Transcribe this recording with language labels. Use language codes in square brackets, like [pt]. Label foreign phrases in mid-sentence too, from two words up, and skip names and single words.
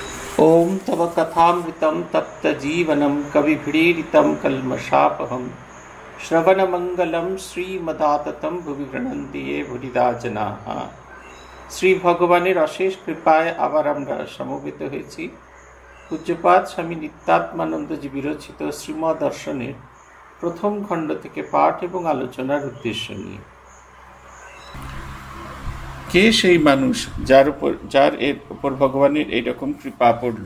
[sa] ओम तव कथामृतं तप्तजीवनं कविभिरीडितं कल्मषापहं श्रवणमंगलं श्रीमदाततं भुवि गृह्णन्ति ये भुरिदा जनाः। [bn] শ্রী ভগবানের অশেষ কৃপায় আবার আমরা সমবেত হয়েছি পূজ্যপাদ স্বামী নিত্যাত্মানন্দজি বিরচিত শ্রীমদ দর্শনের প্রথম খণ্ড থেকে পাঠ এবং আলোচনার উদ্দেশ্য নিয়ে। কে সেই মানুষ যার এর উপর ভগবানের এইরকম কৃপা পড়ল?